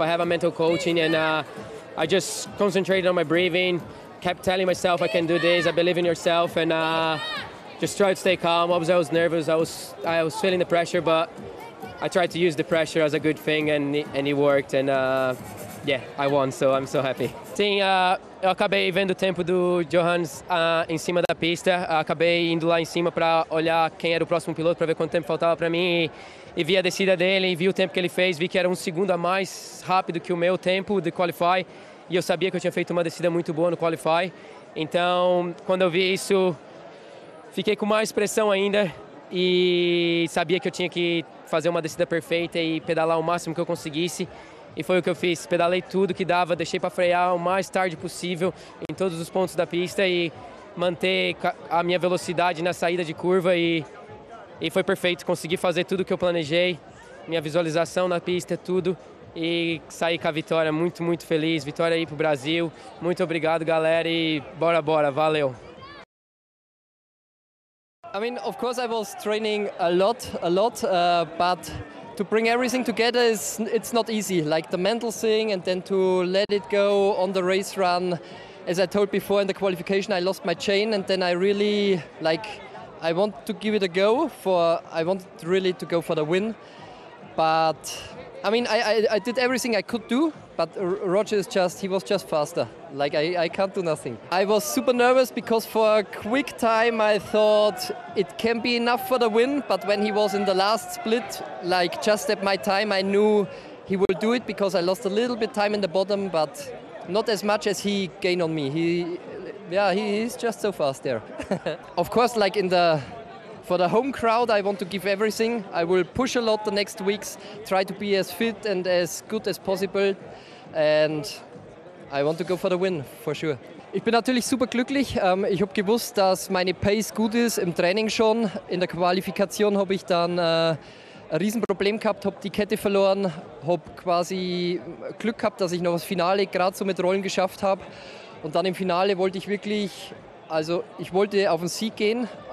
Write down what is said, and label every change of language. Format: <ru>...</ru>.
<en>I have a mental coaching, and I just concentrated on my breathing, kept telling myself I can do this, I believe in yourself, and just tried to stay calm. Obviously, I was nervous, I was feeling the pressure, but I tried to use the pressure as a good thing, and it worked, and yeah, I won, so I'm so happy.</en> <pt>Sim, eu acabei vendo o tempo do Johannes em cima da pista. Acabei indo lá em cima para olhar quem era o próximo piloto, para ver quanto tempo faltava para mim. E vi a descida dele, e vi o tempo que ele fez. Vi que era 1 segundo a mais rápido que o meu tempo de qualify. E eu sabia que eu tinha feito uma descida muito boa no qualify. Então, quando eu vi isso, fiquei com mais pressão ainda. E sabia que eu tinha que fazer uma descida perfeita e pedalar o máximo que eu conseguisse. E foi o que eu fiz, pedalei tudo que dava, deixei para frear o mais tarde possível em todos os pontos da pista e manter a minha velocidade na saída de curva e foi perfeito, consegui fazer tudo que eu planejei, minha visualização na pista, tudo, e saí com a vitória, muito, muito feliz, vitória aí pro Brasil, muito obrigado galera e bora, bora, valeu!</pt> <en>I mean, of course I was training a lot, but to bring everything together it's not easy, like the mental thing and then to let it go on the race run. As I told before in the qualification, I lost my chain and then I really, like, I want to give it a go for, I want really to go for the win. But, I mean, I did everything I could do, but Roger is just, he was just faster. Like, I can't do nothing. I was super nervous because for a quick time I thought it can be enough for the win, but when he was in the last split, like just at my time, I knew he will do it because I lost a little bit time in the bottom, but not as much as he gained on me. He's just so fast there. Of course, like for the home crowd, I want to give everything. I will push a lot the next weeks, try to be as fit and as good as possible, and I want to go for the win, for sure.</en> <de>Ich bin natürlich super glücklich. Ich habe gewusst, dass meine Pace gut ist im Training schon. In der Qualifikation habe ich dann ein Riesenproblem gehabt, habe die Kette verloren, habe quasi Glück gehabt, dass ich noch das Finale gerade so mit Rollen geschafft habe. Und dann im Finale wollte ich wirklich, also ich wollte auf den Sieg gehen.</de>